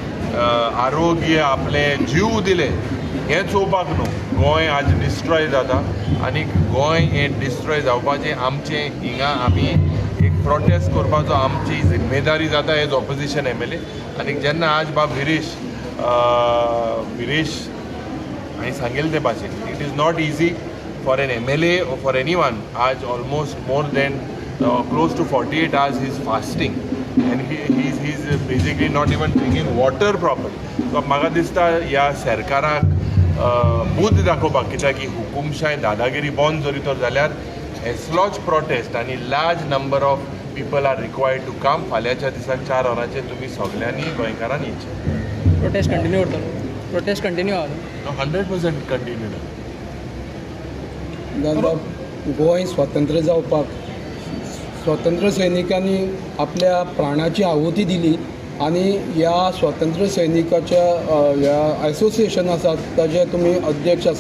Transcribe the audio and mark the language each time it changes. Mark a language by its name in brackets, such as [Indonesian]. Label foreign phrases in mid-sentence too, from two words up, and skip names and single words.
[Konkani] आरोग्य आपले जीव दिले हें चोवपाक न्हू गोंय आज डिस्ट्रॉय जाता आनी गोंय हें डिस्ट्रॉय जावपाचें आमचें हिंगा आमी एक प्रोटेस्ट करपाचो आमची जिम्मेदारी जाता [English] as opposition MLA [Konkani] आनी जेन्ना आज बाब गिरीश हांवें सांगिल्ले ते भाशेन [English] it is not easy for an MLA [Konkani] or for anyone आज [English] almost more than [Konkani] close to 48 hours he is fasting and he's basically not even drinking water properly. So म्हाका दिसता ह्या सरकाराक बूथ दाखोवपाक, कित्याक की हुकुमशाय दादागिरी बंद जरी तर जाल्यार [English] as large protest [Konkani] आनी [English] large number of people are required to come. [Konkani] फाल्यांच्या दिसाक 4 वरांचेर तुमी सगळ्यांनी गोंयकारांनी येवचें. [English] protest continue [Konkani] करतलो. [English] protest continue [Konkani] आहा 100% कंटिन्यू. दादा, गोंय स्वतंत्र जावपाक स्वतंत्र सैनिकांनी आपल्या प्राणाची आहुती दिली आणि ह्या स्वतंत्र सैनिकाच्या ह्या एसोसिएशन आसा ताजे तुमी अध्यक्ष आसा.